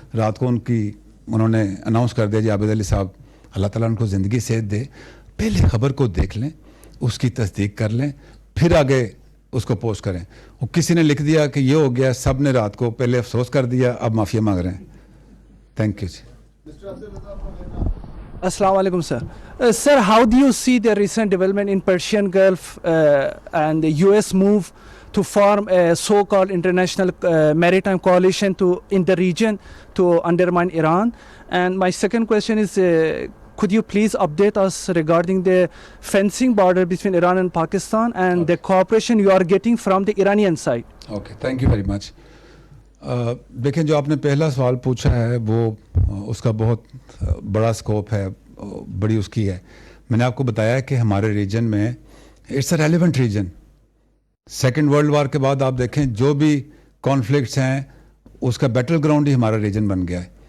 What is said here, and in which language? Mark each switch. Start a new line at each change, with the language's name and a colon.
Urdu: رات کو انہوں نے اناؤنس کر دیا, جی عابد علی صاحب اللہ تعالیٰ ان کو زندگی صحت دے, پہلے خبر کو دیکھ لیں, اس کی تصدیق کر لیں, پھر آگے اس کو پوسٹ کریں. وہ کسی نے لکھ دیا کہ یہ ہو گیا, سب نے رات کو پہلے افسوس کر دیا, اب معافی مانگ رہے ہیں.
English: Thank you جی. Assalamu alaikum, sir. Sir, how do you see the recent development in Persian Gulf and the US move to form a so-called international maritime coalition in the region to undermine Iran? And my second question is, could you please update us regarding the fencing border between Iran and Pakistan and the cooperation you are getting from the Iranian side? Okay, thank you very much.
Urdu: دیکھیں, جو آپ نے پہلا سوال پوچھا ہے وہ اس کا بہت بڑا سکوپ ہے, بڑی اس کی ہے. میں نے آپ کو بتایا کہ ہمارے ریجن میں
English: It's a relevant region.
Urdu: Second world war کے بعد آپ دیکھیں جو بھی کانفلکٹس ہیں اس کا بیٹل گراؤنڈ ہی ہمارا ریجن بن گیا ہے.